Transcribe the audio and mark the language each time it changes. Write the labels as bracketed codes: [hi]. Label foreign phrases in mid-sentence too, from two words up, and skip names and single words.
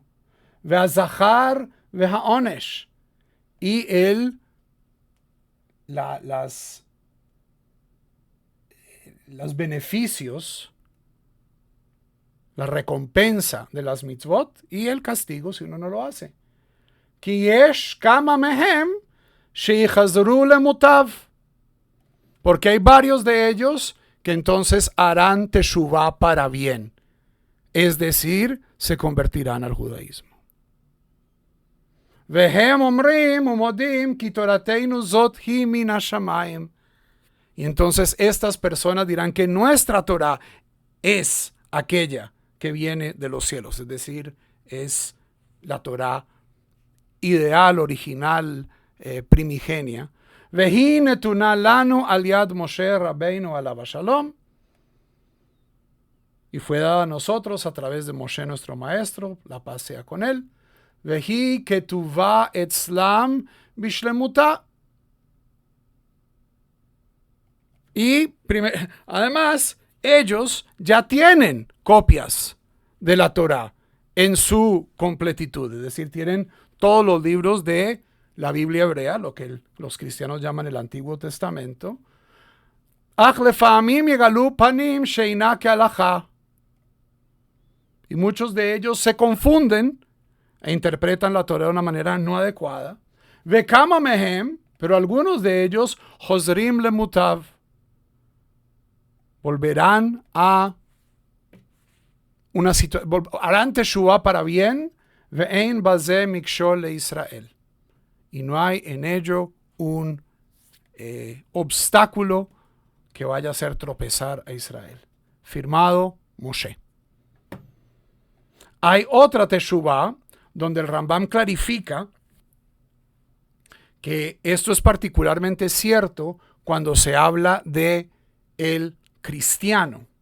[he] והשכר והעונש. [es] Y los beneficios, la recompensa de las mitzvot y el castigo si uno no lo hace. [he] כי יש כמה מהם שיחזרו למוטב. [es] Porque hay varios de ellos que entonces harán teshuvá para bien. Es decir, se convertirán al judaísmo. [he] והם אומרים ומודים כי תורתנו זאת היא מן השמים. [es] Y entonces estas personas dirán que nuestra Torah es aquella que viene de los cielos, es decir, es la Torah ideal, original, primigenia. [he] והיא נתונה לנו על יד משה רבנו עליו השלום. [es] Y fue dada a nosotros a través de Moshe nuestro maestro, la paz sea con él. [he] והיא כתובה אצלם בשלמותה. [es] Y además, ellos ya tienen copias de la Torah en su completitud. Es decir, tienen todos los libros de la Biblia hebrea, lo que los cristianos llaman el Antiguo Testamento. Y muchos de ellos se confunden e interpretan la Torah de una manera no adecuada. [he] וכמה מהם, [es] pero algunos de ellos, [he] חוזרים למוטב, [es] volverán a una situación, harán teshuvá para bien, [he] ואין בזה מכשול לישראל. [es] Y no hay en ello un obstáculo que vaya a hacer tropezar a Israel. Firmado Moshe. Hay otra teshuvá donde el Rambam clarifica que esto es particularmente cierto cuando se habla de el cristiano.